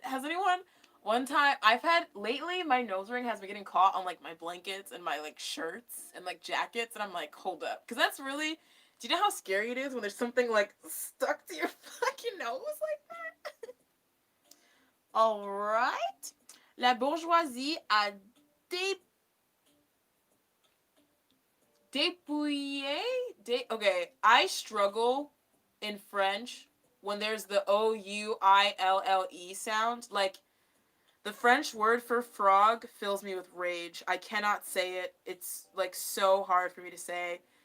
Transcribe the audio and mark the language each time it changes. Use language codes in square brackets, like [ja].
[en] Has anyone one time I've had lately my nose ring has been getting caught on like my blankets and my like shirts and like jackets and I'm like, hold up. Cause that's really, do you know how scary it is when there's something like stuck to your fucking nose like that? Alright. [fr] La bourgeoisie a dépouillé. [en] Okay, I struggle in French when there's the O-U-I-L-L-E sound. Like, the French word for frog fills me with rage. I cannot say it. It's, like, so hard for me to say.